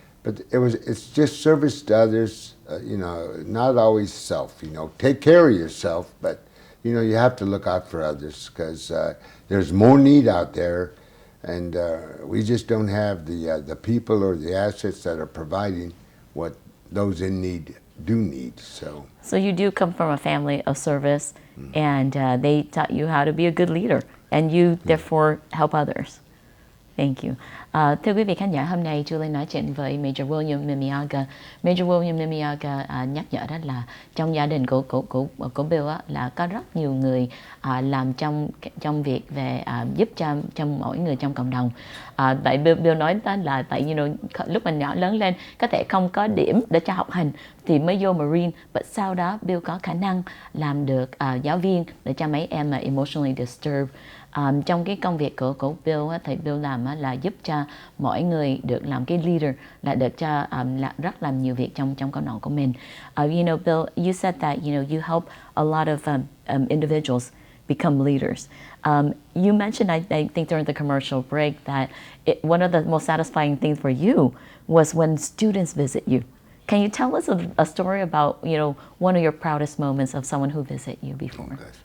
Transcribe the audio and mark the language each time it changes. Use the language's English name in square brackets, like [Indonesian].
[English] But it's just service to others, not always self, Take care of yourself, but, you have to look out for others because there's more need out there, and we just don't have the people or the assets that are providing what those in need do need. So you do come from a family of service, and they taught you how to be a good leader, and you therefore help others. Thank you. [Vietnamese] Thưa quý vị khán giả, hôm nay Julie nói chuyện với Major William Mimiaga. Major William Mimiaga nhắc nhở đó là trong gia đình của Bill là có rất nhiều người làm trong việc về giúp cho mỗi người trong cộng đồng. Tại Bill nói đó là tại lúc mình nhỏ lớn lên có thể không có điểm để cho học hành thì mới vô Marine, but sau đó Bill có khả năng làm được giáo viên để cho mấy em [English] emotionally disturbed. [Vietnamese] Trong cái công việc của Bill thầy Bill làm là giúp cho mỗi người được làm cái leader, là được cho rất làm nhiều việc trong cộng đồng của mình. [English] Bill, you said that you help a lot of individuals become leaders. You mentioned, I think during the commercial break, that one of the most satisfying things for you was when students visit you. Can you tell us a story about one of your proudest moments of someone who visited you before?